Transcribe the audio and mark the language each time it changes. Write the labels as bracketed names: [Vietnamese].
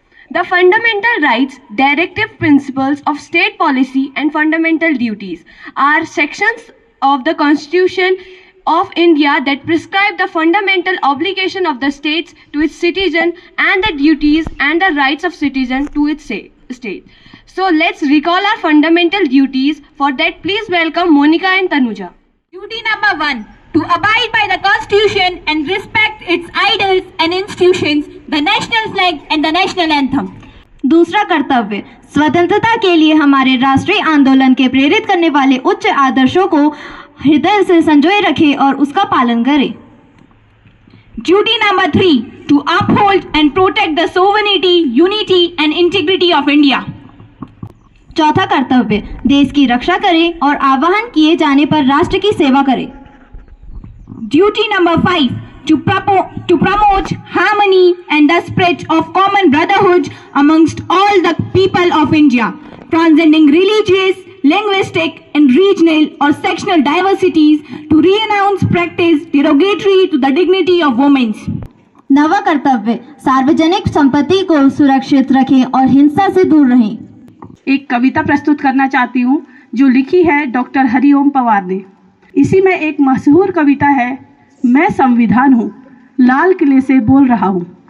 [English] The fundamental rights, directive principles of state policy and fundamental duties are sections of the Constitution of India that prescribe the fundamental obligation of the states to its citizen and the duties and the rights of citizen to its state. So let's recall our fundamental duties. For that, please welcome Monica and Tanuja. Duty number 1. To abide by the Constitution and respect its idols and institutions, the national flag and the national anthem. [Hindi] दूसरा कर्तव्य, स्वतंत्रता के लिए हमारे राष्ट्रीय आंदोलन के प्रेरित करने वाले उच्च आदर्शों को हृदय से संजोए रखें और उसका पालन करें. [English] Duty number 3. To uphold and protect the sovereignty, unity and integrity of India. [Hindi] चौथा कर्तव्य, देश की रक्षा करें और आह्वान किए जाने पर राष्ट्र की सेवा करें. [English] Duty number 5. To promote harmony and the spread of common brotherhood amongst all the people of India, transcending religious, linguistic and regional or sectional diversities, to renounce practice derogatory to the dignity of women. [Hindi] नवा कर्तव्य, सार्वजनिक संपत्ति को सुरक्षित रखें और हिंसा से दूर रहें. एक कविता प्रस्तुत करना चाहती हूँ जो लिखी है डॉक्टर हरिओम पवार ने. इसी में एक मशहूर कविता है, मैं संविधान हूँ, लाल किले से बोल रहा हूँ.